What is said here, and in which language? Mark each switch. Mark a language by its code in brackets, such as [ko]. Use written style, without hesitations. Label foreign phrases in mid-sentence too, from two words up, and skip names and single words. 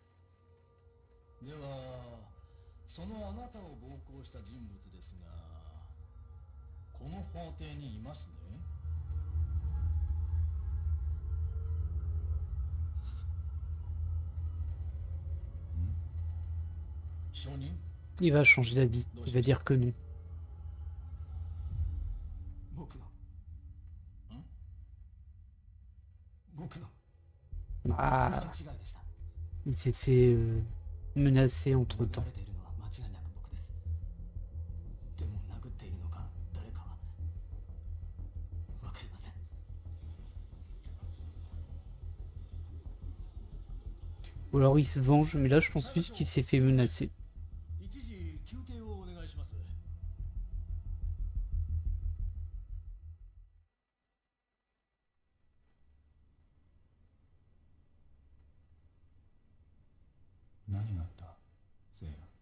[ja] ではそのあなたを暴行した人物ですが、この法廷にいますね。証人、 [fr] Il va changer d'avis. Il va dire que non. [ja] 僕の僕の [fr] Ah, [ja] 勘違いでした。 [fr] il s'est fait menacer [ja] 殴 [fr] entre-temps. [ja] られているのは間違いなく僕です。でも殴っているのか誰かはわかりません。 [fr] Ou alors il se venge, mais là je pense plus qu'il s'est fait menacer. [ja] 一時休憩をお願いします。何があったせいや。